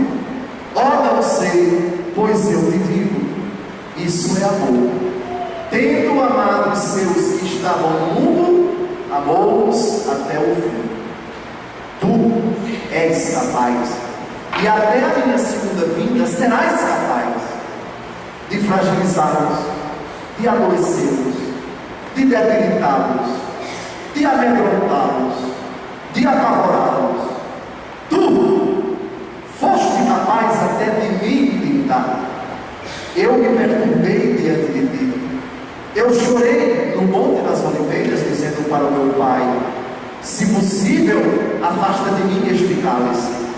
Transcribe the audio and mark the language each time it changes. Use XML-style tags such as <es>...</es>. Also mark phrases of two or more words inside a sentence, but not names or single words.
<pt>Ó, não sei, pois eu te digo, isso é amor. Tendo amado os seus que estavam no mundo, amou-os até o fim. Tu és capaz, e até a minha segunda vinda serás capaz de fragilizá-los, de adoecê-los, de debilitá-los, de amedrontá-los, de apavorá-los. Tu foste capaz até de me tentar. Eu me perturbei diante de ti. Eu chorei no Monte das Oliveiras, dizendo para o meu pai: se possível, afasta de mim este cálice.</pt>